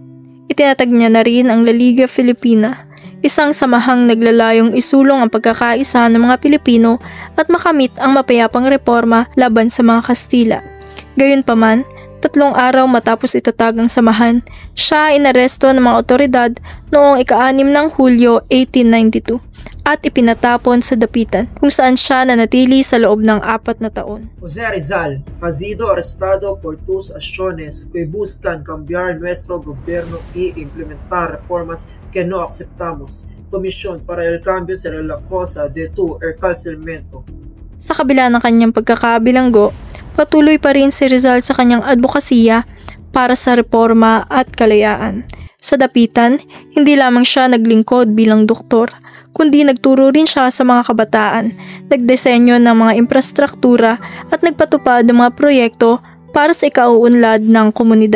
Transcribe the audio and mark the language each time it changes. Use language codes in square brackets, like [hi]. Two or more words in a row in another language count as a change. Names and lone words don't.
[tl] Itinatag niya na rin ang La Liga Filipina, isang samahang naglalayong isulong ang pagkakaisa ng mga Pilipino at makamit ang mapayapang reforma laban sa mga Kastila. Gayunpaman, 3 araw matapos itatag ang samahan, siya ay inaresto ng mga otoridad noong 6 ng Hulyo 1892 at ipinatapon sa dapitan kung saan siya nanatili sa loob ng 4 na taon. [es] Jose Rizal ha sido arrestado por 2 acciones que buscan cambiar nuestro gobierno y implementar reformas que no aceptamos. Comisión para el Cambio será la causa de tu encarcelamiento. [tl] Sa kabila ng kanyang pagkakabilanggo, patuloy pa rin si Rizal sa kanyang advokasya para sa reforma at kalayaan. Sa dapitan, hindi lamang siya naglingkod bilang doktor, kundi nagturo rin siya sa mga kabataan, nagdesenyo ng mga infrastruktura at nagpatupad ng mga proyekto para sa ikauunlad ng komunidad.